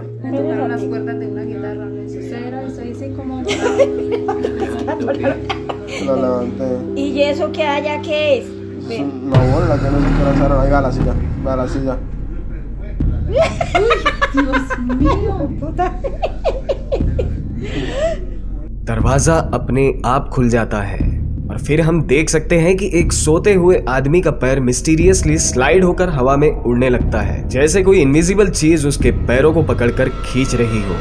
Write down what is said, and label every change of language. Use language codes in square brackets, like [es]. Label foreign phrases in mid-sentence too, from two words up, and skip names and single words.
[es] Me tocaron las cuerdas de una guitarra. Eso dice como. Lo levanté. ¿Y eso que haya qué es? Es una bola que no sé qué lanzaron. Ahí va la silla, va la silla. Dios mío. [hi] दरवाजा अपने आप खुल जाता है और फिर हम देख सकते हैं कि एक सोते हुए आदमी का पैर [en] mysteriously slide [hi] होकर हवा में उड़ने लगता है, जैसे कोई इनविजिबल चीज उसके पैरों को पकड़कर खींच रही हो।